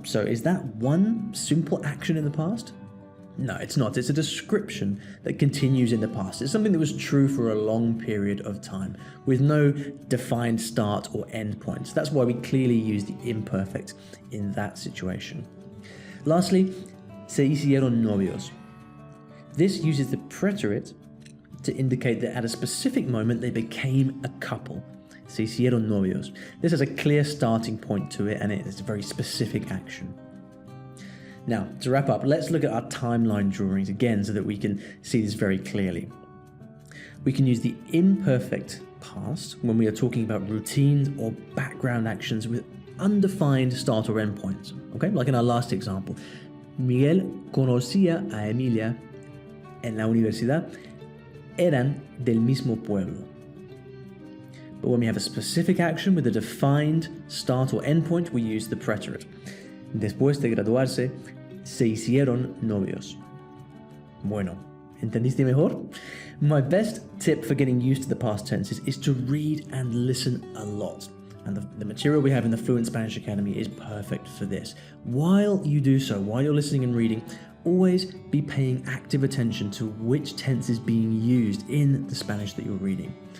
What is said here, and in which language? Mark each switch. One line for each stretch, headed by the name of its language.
English: So is that one simple action in the past? No, it's not. It's a description that continues in the past. It's something that was true for a long period of time with no defined start or end points. That's why we clearly use the imperfect in that situation.
Spanish: Lastly, se hicieron novios.
English: This uses the preterit to indicate that at a specific moment they became a couple. Se hicieron novios. This has a clear starting point to it and it is a very specific action. Now, to wrap up, let's look at our timeline drawings again so that we can see this very clearly. We can use the imperfect past when we are talking about routines or background actions with undefined start or end points. Okay, like in our last example.
Spanish: Miguel conocía a Emilia en la universidad, eran del mismo pueblo.
English: But when we have a specific action with a defined start or end point, we use the preterit.
Spanish: Después de graduarse, se hicieron novios. Bueno, ¿entendiste mejor?
English: My best tip for getting used to the past tenses is to read and listen a lot. And the material we have in the Fluent Spanish Academy is perfect for this. While you do so, while you're listening and reading, always be paying active attention to which tense is being used in the Spanish that you're reading.